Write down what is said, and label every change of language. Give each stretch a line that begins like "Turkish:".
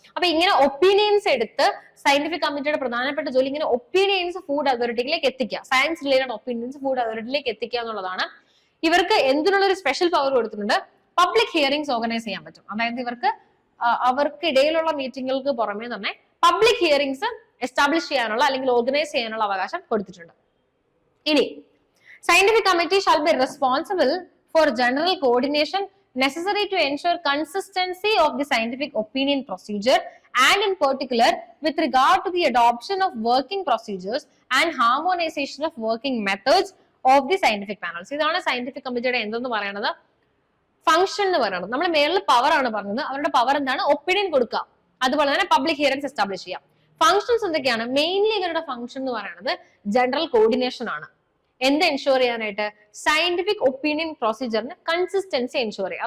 Malayalam: അപ്പൊ ഇങ്ങനെ ഒപ്പീനിയൻസ് എടുത്ത് സയന്റിഫിക് കമ്മിറ്റിയുടെ പ്രധാനപ്പെട്ട ജോലി ഇങ്ങനെ ഒപ്പീനിയൻസ് ഫുഡ് അതോറിറ്റിയിലേക്ക് എത്തിക്കുക, സയൻസ് റിലേറ്റഡ് ഒപ്പീനിയൻസ് ഫുഡ് അതോറിറ്റിയിലേക്ക് എത്തിക്കുക എന്നുള്ളതാണ്. ഇവർക്ക് എന്തിനുള്ള ഒരു സ്പെഷ്യൽ പവർ കൊടുത്തിട്ടുണ്ട്? പബ്ലിക് ഹിയറിംഗ്സ് ഓർഗനൈസ് ചെയ്യാൻ പറ്റും. അതായത് ഇവർക്ക് അവർക്കിടയിലുള്ള മീറ്റിങ്ങുകൾക്ക് പുറമെ തന്നെ പബ്ലിക് ഹിയറിംഗ്സ് എസ്റ്റാബ്ലിഷ് ചെയ്യാനുള്ള അല്ലെങ്കിൽ ഓർഗനൈസ് ചെയ്യാനുള്ള അവകാശം കൊടുത്തിട്ടുണ്ട്. ഇനി
English: Scientific committee shall be responsible for general coordination necessary to ensure consistency of the scientific opinion procedure and in particular with regard to the adoption of working procedures and harmonization of working methods of the scientific panels.
Malayalam: ഇതാണ് scientific കമ്മിറ്റിയുടെ എന്തെന്ന് പറയുന്നത്? Function എന്ന് പറയുന്നത്. നമ്മൾ മേളിൽ power ആണ് പറഞ്ഞത്. അവരുടെ പവർ എന്താണ്? ഒപ്പീനിയൻ കൊടുക്കുക, അതുപോലെ തന്നെ പബ്ലിക് ഹിയറിംഗ്സ് എസ്റ്റാബ്ലിഷ് ചെയ്യാം. ഫംഗ്ഷൻസ് എന്തൊക്കെയാണ്? മെയിൻലി ഇവരുടെ ഫംഗ്ഷൻ എന്ന് പറയുന്നത് ജനറൽ കോർഡിനേഷൻ ആണ്. എന്ത് എൻഷുർ ചെയ്യാനായിട്ട്? സയന്റിഫിക് ഒപ്പീനിയൻ പ്രൊസീജിയറിന് കൺസിസ്റ്റൻസി എൻഷുർ ചെയ്യുക.